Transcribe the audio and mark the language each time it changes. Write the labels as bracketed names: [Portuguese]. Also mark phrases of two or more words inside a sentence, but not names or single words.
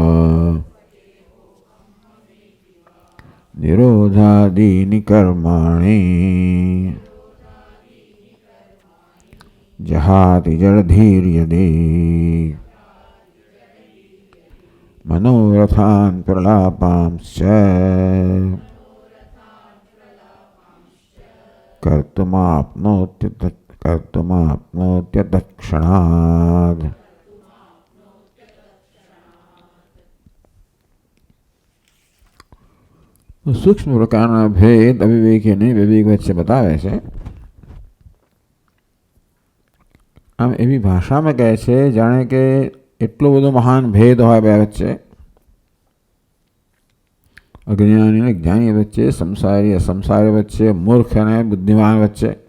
[Sanskrit] निरोधादीनि कर्माणि जहाति जडधीर्यदि मनोरथान् प्रलापांश्च कर्तुमाप्नोत्यतत्क्षणात्। [Gujarati] સૂક્ષ્મ પ્રકારના ભેદ અવિવેકીને વિવેક વચ્ચે બતાવે છે. આમ એવી ભાષામાં કહે છે જાણે કે એટલો બધો મહાન ભેદ હોય બે વચ્ચે, અજ્ઞાની અને જ્ઞાની વચ્ચે, સંસારી અસંસારી વચ્ચે, મૂર્ખ અને બુદ્ધિમાન વચ્ચે.